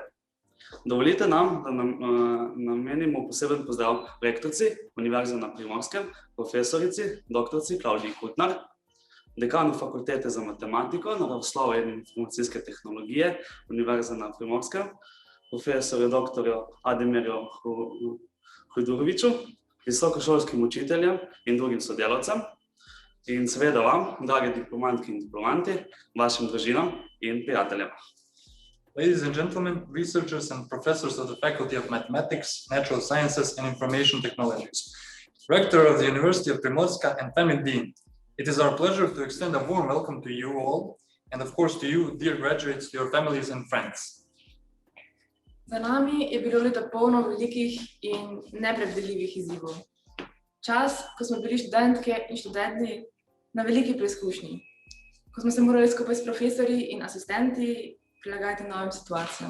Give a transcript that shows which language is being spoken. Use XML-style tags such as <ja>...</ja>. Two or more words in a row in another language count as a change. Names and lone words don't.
<sl>Dovolite nam, da namenimo poseben pozdrav rektorici Univerze na Primorskem, profesorici, doktorici Klavdiji Kutnar, dekanu Fakultete za matematiko, naravoslovje in informacijske tehnologije Univerze na Primorskem, profesorju doktorju Adimirju Hujduroviću, visokošolskim učiteljem in drugim sodelavcem, in seveda vam, drage diplomantke in diplomanti, vašim družinam in prijateljem.</sl> <en>Ladies and gentlemen, researchers and professors of the Faculty of Mathematics, Natural Sciences and Information Technologies, Rector of the University of Primorska and Family Dean, it is our pleasure to extend a warm welcome to you all, and of course to you, dear graduates, to your families and friends.</en> <sl>Za nami je bilo leto polno velikih in nepredvidljivih izzivov. Čas, ko smo bili študentke in študenti na veliki preizkušnji, ko smo se morali skupaj s profesorji in asistenti prilagajati novim situacijam.</sl>